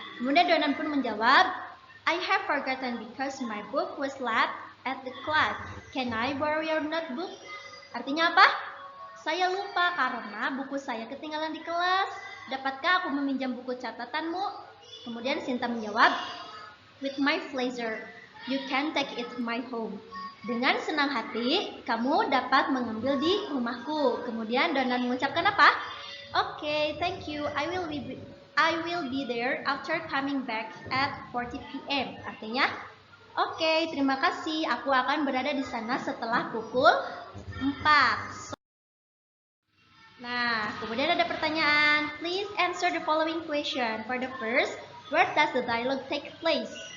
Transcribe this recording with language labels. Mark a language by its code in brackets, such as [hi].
[id] Kemudian Donan pun menjawab, [en] I have forgotten because my book was left at the class. Can I borrow your notebook? [id] Artinya apa? Saya lupa karena buku saya ketinggalan di kelas. Dapatkah aku meminjam buku catatanmu? Kemudian Sinta menjawab, [en] with my pleasure. You can take it to my home. [id] Dengan senang hati, kamu dapat mengambil di rumahku. Kemudian Donan mengucapkan apa? [en] Okay, thank you. I will be there after coming back at 40 p.m. [id] Artinya, oke, terima kasih. Aku akan berada di sana setelah pukul 4. Nah, kemudian ada pertanyaan. [en] Please answer the following question. For the first, where does the dialogue take place?